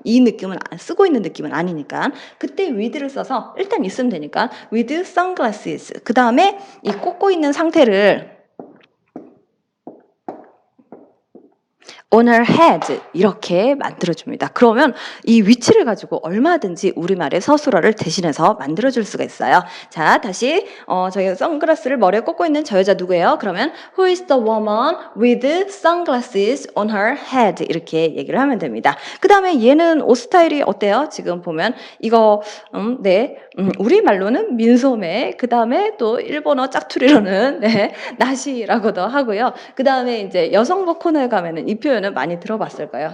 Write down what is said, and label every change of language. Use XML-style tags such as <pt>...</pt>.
<ko>이 느낌은 쓰고 있는 느낌은 아니니까 그때 with를 써서 일단 있으면 되니까 with sunglasses 그 다음에 이 꽂고 있는 상태를 on her head 이렇게 만들어줍니다. 그러면 이 위치를 가지고 얼마든지 우리말의 서술어를 대신해서 만들어줄 수가 있어요. 자, 다시 저희 선글라스를 머리에 꽂고 있는 저 여자 누구예요? 그러면</ko> <en>Who is the woman with sunglasses on her head?</en> <ko>이렇게 얘기를 하면 됩니다. 그 다음에 얘는 옷 스타일이 어때요? 지금 보면 이거 우리말로는 민소매 그 다음에 또 일본어 짝투리로는 나시라고도 하고요. 그 다음에 이제 여성복 코너에 가면은 이 표현은 많이 들어봤을 거예요.</ko>